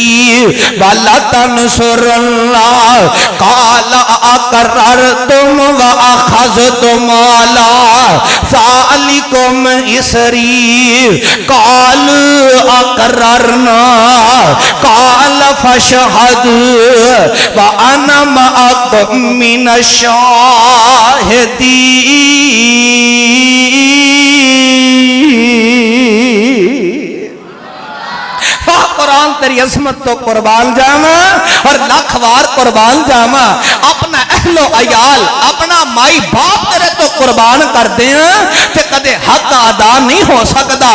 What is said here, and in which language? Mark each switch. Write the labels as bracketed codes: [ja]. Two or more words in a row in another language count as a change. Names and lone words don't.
[ar] ولتنصرنه قال أأقررتم وأخذتم على ذلكم إصري قالوا أقررنا قال فاشهدوا وأنا معكم من الشاهدين. [pa] قرآن تیری عظمت تو قربان جاوا اور لاکھ وار قربان جاوا और लाख वार कुर्बान जावा। اپنا اہل و عیال اپنا مائی باپ تیرے تو قربان کر دے تے کدے حق ادا نہیں ہو سکتا.